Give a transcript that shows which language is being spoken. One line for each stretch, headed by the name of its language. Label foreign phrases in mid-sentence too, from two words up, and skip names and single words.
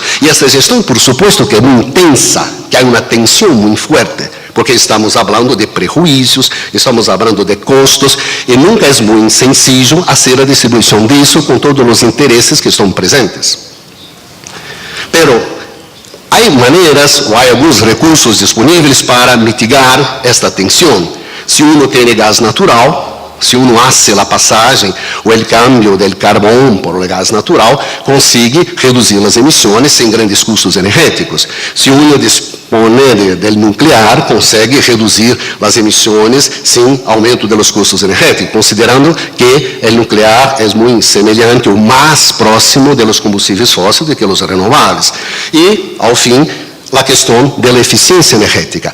Portuguese: E essa gestão,
Spanish: por supuesto,
Portuguese: que é muito tensa, que há uma tensão muito forte, porque estamos falando de prejuízos, estamos falando de custos, e nunca é muito sencillo fazer a distribuição disso com todos os interesses que estão presentes. Pero há maneiras, ou há alguns recursos disponíveis para mitigar esta tensão. Se uno tem gás natural, se
Spanish: uno hace
Portuguese: a passagem ou o câmbio do carvão por o gás natural, consegue reduzir as emissões sem grandes custos energéticos. Se
Spanish: uno dispone
Portuguese: do nuclear, consegue reduzir as emissões sem aumento dos custos energéticos, considerando que o nuclear é muito semelhante ou mais próximo dos combustíveis fósseis do que os renováveis. E, ao fim, a questão da eficiência energética.